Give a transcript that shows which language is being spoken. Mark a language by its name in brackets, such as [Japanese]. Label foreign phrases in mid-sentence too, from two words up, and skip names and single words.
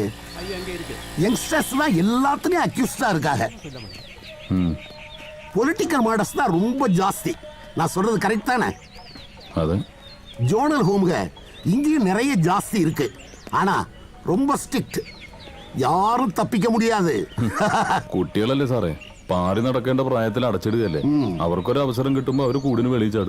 [Tamil] யங்ஸ்டர்ஸ் தான் எல்லாத்துலயும் அக்யூஸ்டா இருக்காங்க. [English] political murders [Tamil] தான் ரொம்ப ஜாஸ்தி. நான் சொல்றது கரெக்ட் தானே? [English] zonal homes [Tamil] இங்கேயும் நிறைய ஜாஸ்தி இருக்கு. ஆனா ரொம்ப ஸ்ட்ரிக்ட், யாரும் தப்பிக்க முடியாது. [Malayalam] കുട്ടികളല്ലേ സാറേ, പാടി നടക്കേണ്ട പ്രായത്തിൽ അടച്ചിടുകയല്ലേ. അവർക്കൊരു അവസരം കിട്ടുമ്പോ അവര് കൂടിന് വെളിയിൽ ചാടും.